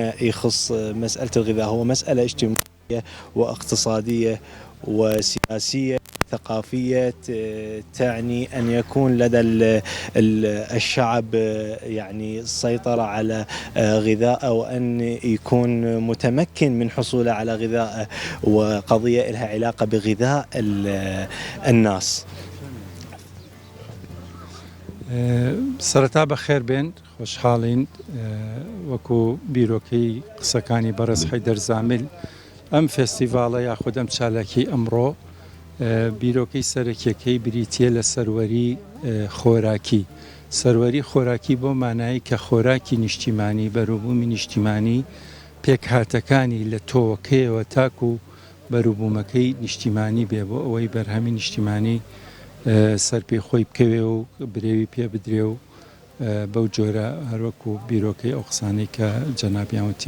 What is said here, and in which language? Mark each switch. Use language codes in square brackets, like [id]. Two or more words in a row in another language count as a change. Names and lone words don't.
[ar] يخص مسألة الغذاء هو مسألة اجتماعية واقتصادية وسياسية ثقافية تعني أن يكون لدى الشعب يعني السيطرة على غذائه وأن يكون متمكن من حصوله على غذائه وقضية لها علاقة بغذاء الناس. [ckb] سەرەتا بەخێر بێن خۆشحاڵین وەکو بیرۆکەی قسەکانی بەڕێز حەیدەر زامل ئەم فێستیڤاڵە یاخود ئەم چالاکی ئەمڕۆ بیرۆکەی سەرەکیەکەی بریتیە لە سەروەری خۆراکی سەروەری خۆراکی بۆ مانایی کە خۆراکی نیشتیمانی بەروبوومی نیشتیمانی پێکهاتەکانی لە تۆوەکەیەوە تاکو بەروبوومەکەی نیشتیمانی بێ بۆ ئەوەی بەرهەمی نیشتیمانی سەرپێ خۆی بکەوێ و برێوی پێ بدرێ و بەو جۆرە هەروەکو بیرۆکەی ئەو قسانەی کە جەنابیانوتیە.